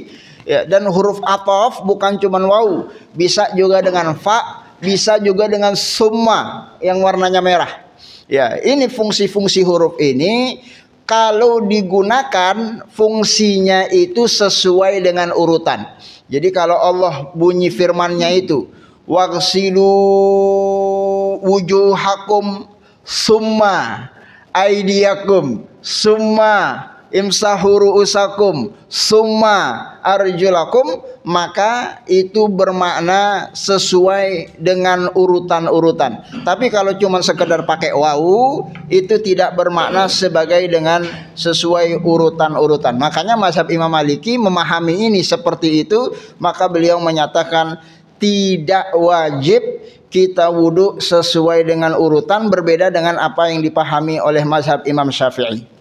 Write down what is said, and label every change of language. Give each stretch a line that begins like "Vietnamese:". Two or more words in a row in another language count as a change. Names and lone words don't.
Indonesian: Ya, dan huruf ataf bukan cuma wawu, bisa juga dengan fa, bisa juga dengan summa yang warnanya merah. Ya, ini fungsi-fungsi huruf ini kalau digunakan fungsinya itu sesuai dengan urutan. Jadi kalau Allah bunyi firman-Nya itu,
Arabic: واغسلوا وجوهكم ثم أيديكم ثم امسحوا رءوسكم ثم أرجلكم,
Indonesian: maka itu bermakna sesuai dengan urutan-urutan. Tapi kalau cuma sekedar pakai wawu, itu tidak bermakna sebagai dengan sesuai urutan-urutan. Makanya mazhab Imam Maliki memahami ini seperti itu, maka beliau menyatakan tidak wajib kita wudhu sesuai dengan urutan, berbeda dengan apa yang dipahami oleh mazhab Imam Syafi'i.